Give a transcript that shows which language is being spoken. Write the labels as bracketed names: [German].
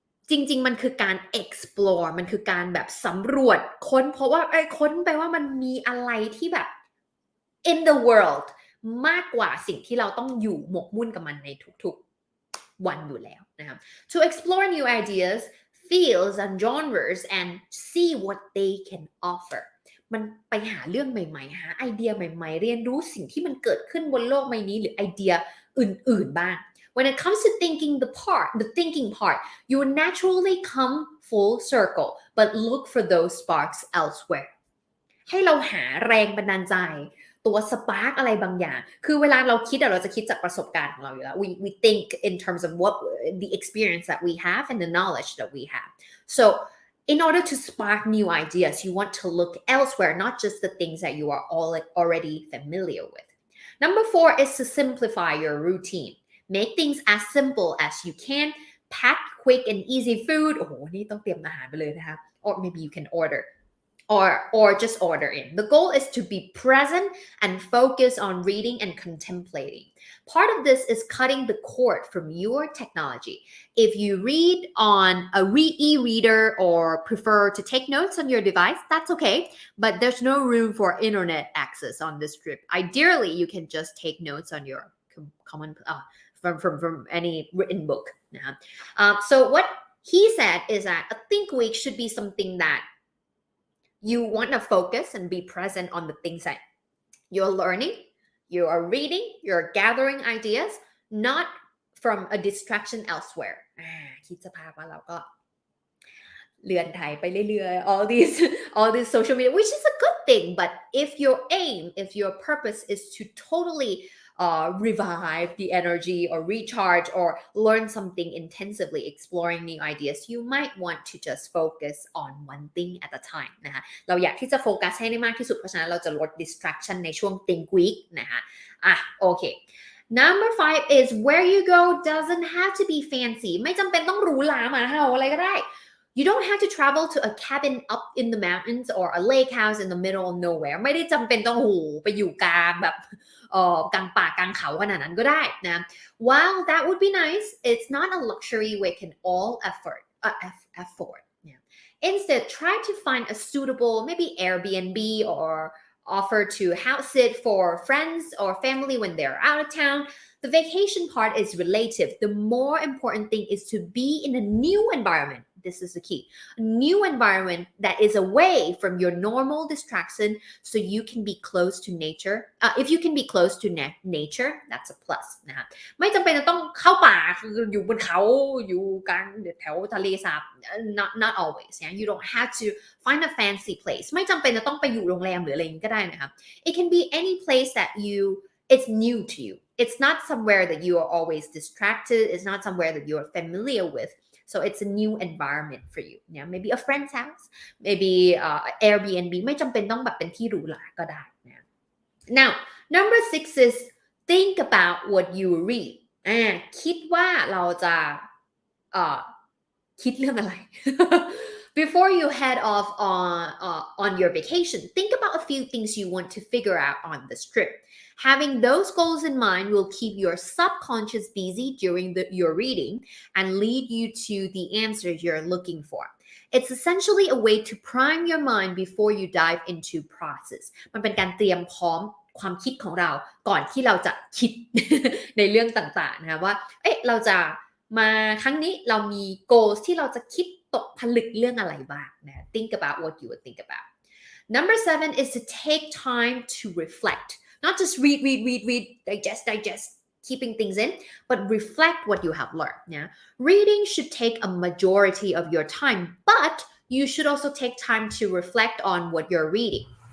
[Thai] จริงๆมันคือการ explore มันคือการแบบสำรวจค้นเพราะว่าค้นไปว่ามันมีอะไรที่แบบ [English] in the world [Thai] มากกว่าสิ่งที่เราต้องอยู่หมกมุ่นกับมันในทุกๆวันอยู่แล้วนะครับ [English] to explore new ideas fields and genres and see what they can offer [Thai] มันไปหาเรื่องใหม่ๆหาไอเดียใหม่ๆเรียนรู้สิ่งที่มันเกิดขึ้นบนโลกใบนี้หรือไอเดียอื่นๆบ้าง [English] when it comes to the thinking part, you will naturally come full circle, but look for those sparks elsewhere. [Thai] ให้เราหาแรงบันดาลใจตัวสปาร์กอะไรบางอย่างคือเวลาเราคิดเราจะคิดจากประสบการณ์ของเราอยู่แล้ว [English] we think in terms of what the experience that we have and the knowledge that we have. So in order to spark new ideas, you want to look elsewhere, not just the things that you are already familiar with. Number 4 is to simplify your routine. Make things as simple as you can. Pack quick and easy food. [Thai] โอ้โหนี่ต้องเตรียมอาหารไปเลยนะคะ [English] or maybe you can order.or just order in. The goal is to be present and focus on reading and contemplating. Part of this is cutting the cord from your technology. If you read on a e-reader or prefer to take notes on your device, that's okay, but there's no room for internet access on this trip. Ideally, you can just take notes on your common from any written book. So what he said is that a think week should be something that you want to focus and be present on the things that you're learning, you are reading, you're gathering ideas, not from a distraction elsewhere. [Thai] คิดสภาพว่าเราก็เลื่อนไถไปเรื่อยๆ [English] all these social media, which is a good thing, but if your purpose is to totally revive the energy or recharge or learn something intensively, exploring new ideas, you might want to just focus on one thing at a time [Thai] นะคะเราอยากที่จะโฟกัสให้ได้มากที่สุดเพราะฉะนั้นเราจะลด distraction ในช่วง think week นะคะ [English] โอเค Number 5 is where you go doesn't have to be fancy [Thai] ไม่จำเป็นต้องหรูหราหมาเห่าอะไรก็ได้ [English] You don't have to travel to a cabin up in the mountains or a lake house in the middle of nowhere [Thai] ไม่ได้จำเป็นต้องไปอยู่กลางแบบกลางป่ากลางเขาขนาดนั้นก็ได้นะ [English] While that would be nice, it's not a luxury we can all afford. Yeah. Instead, try to find a suitable maybe Airbnb or offer to house sit for friends or family when they're out of town. The vacation part is relative. The more important thing is to be in a new environment. This is the key. A new environment that is away from your normal distraction so you can be close to nature. If you can be close to nature, that's a plus [Thai] นะคะไม่จำเป็นจะต้องเข้าป่าคืออยู่บนเขาอยู่กลางแถวทะเลสาบ [English] not always. Yeah? You don't have to find a fancy place. [Thai] ไม่จำเป็นจะต้องไปอยู่โรงแรมหรืออะไรอย่างนี้ก็ได้นะคะ [English] It can be any place that it's new to you. It's not somewhere that you are always distracted. It's not somewhere that you are familiar with.So it's a new environment for you. Yeah, maybe a friend's house, maybe Airbnb. [Thai] ไม่จำเป็นต้องแบบเป็นที่หรูหราก็ได้นะ [English] Now, number 6 is think about what you read. [Thai] คิดว่าเราจะคิดเรื่องอะไร [English] Before you head off on your vacation, think about a few things you want to figure out on this trip. Having those goals in mind will keep your subconscious busy during your reading and lead you to the answers you're looking for. It's essentially a way to prime your mind before you dive into process. [Thai] มันเป็นการเตรียมพร้อมความคิดของเราก่อนที่เราจะคิด ในเรื่องต่างๆนะคะว่าเราจะมาครั้งนี้เรามี goals ที่เราจะคิดตกผลึกเรื่องอะไรบ้างนะ [English] Think about what you would think about. Number 7 is to take time to reflect.Not just read, digest, keeping things in, but reflect what you have learned. Yeah? Reading should take a majority of your time, but you should also take time to reflect on what you're reading.